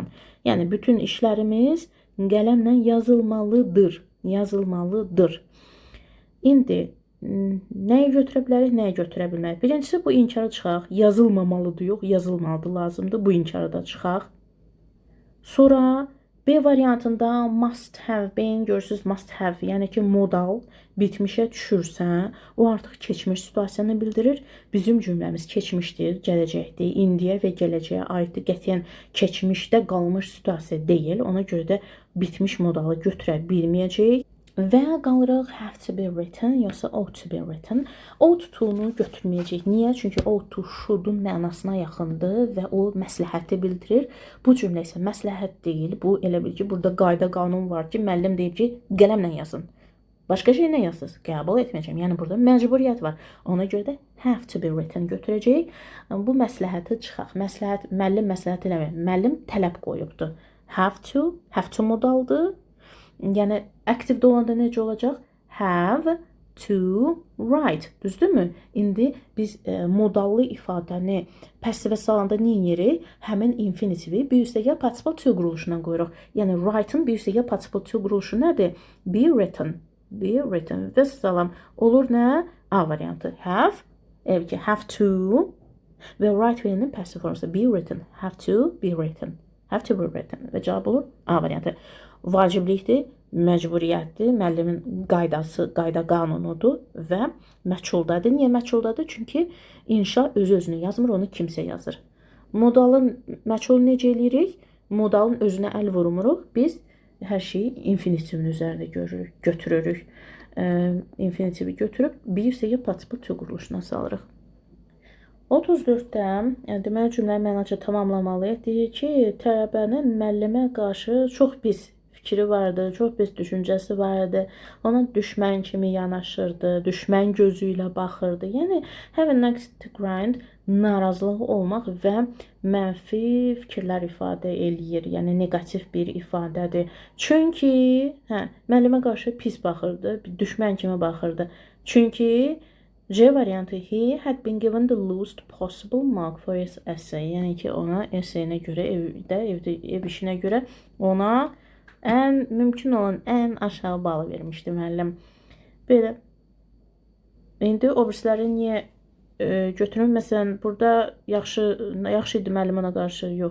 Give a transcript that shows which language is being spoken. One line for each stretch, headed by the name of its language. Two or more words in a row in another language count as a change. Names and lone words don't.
Azerbaijani: Yəni, bütün işlərimiz qələmlə yazılmalıdır. İndi nəyi götürə bilərik, nəyi götürə bilmərik? Birincisi, bu inkara çıxaq. Yazılmamalıdır, yox, yazılmalıdır, lazımdır. Bu inkara da çıxaq. Sonra B variantında
English: must have been,
Azerbaijani: görürsünüz,
English: must have,
Azerbaijani: yəni ki, modal bitmişə düşürsə, o artıq keçmiş situasiyanı bildirir. Bizim cümləmiz keçmişdir, gələcəkdir, indiyə və gələcəyə aiddir. Qətiyyən keçmişdə qalmış situasiya deyil. Ona görə də bitmiş modalı götürə bilməyəcəyik. Və qalırıq
English: have to be written
Azerbaijani: yoxsa
English: ought to be written. Ought to-
Azerbaijani: nu götürməyəcəyik. Niyə? Çünki
English: ought to
Azerbaijani: should'un mənasına yaxındır və o məsləhəti bildirir. Bu cümlə isə məsləhət deyil. Bu elə bil ki, burada qayda qanun var ki, müəllim deyib ki, qələmlə yazın. Başqa şey nə yazsınız? Qəbul etməyəcəm. Yəni burada məcburiyyət var. Ona görə də
English: have to be written
Azerbaijani: götürəcəyik. Bu məsləhəti çıxaq. Müəllim məsləhət eləmir. Müəllim tələb qoyubdur.
English: Have to
Azerbaijani: modaldır. Yəni aktivdə olanda necə olacaq?
English: Have to write.
Azerbaijani: Düzdürmü? İndi biz modallı ifadəni passivə salanda nə edirik? Həmin infinitivi bir üstəgəl
English: participle to
Azerbaijani: quruluşuna qoyuruq. Yəni write-ın bir üstəgəl
English: participle to
Azerbaijani: quruluşu nədir?
English: Be written. Be written.
Azerbaijani: Və salam olur nə? A variantı.
English: Have to
Azerbaijani: və write verinin passive forması
English: be written. Have to be written. Have to be written.
Azerbaijani: Və cavab olur A variantı. Vaciblikdir, məcburiyyətdir, müəllimin qaydası, qayda qanunudur və məchuldadır. Niyə məchuldadır? Çünki inşa öz-özünü yazmır, onu kimsə yazır. Modalın məchul necə eləyirik? Modalın özünə əl vurmuruq. Biz hər şeyi infinitivin üzərində götürürük. Infinitivi götürüb bir üstəgəl
English: participle to
Azerbaijani: quruluşuna salırıq. 34-də deməli cümləyi mənacə tamamlamalıyıq. Deyir ki, tələbənin müəllimə qarşı çox pis fikri vardı, çox pis düşüncəsi vardı. Ona düşmən kimi yanaşırdı, düşmən gözü ilə baxırdı. Yəni
English: have a next grind
Azerbaijani: narazılıq olmaq və mənfi fikirlər ifadə eləyir. Yəni negativ bir ifadədir. Çünki müəllimə qarşı pis baxırdı, düşmən kimi baxırdı. Çünki C variantı
English: he had been given the lowest possible mark for his essay.
Azerbaijani: Yəni ki, ona essayinə görə, ev işinə görə ona ən mümkün olan ən aşağı balı vermişdi müəllim. Belə. İndi o birisləri niyə götürüm? Məsələn, burada yaxşı idi müəllim ona qarşı, yox.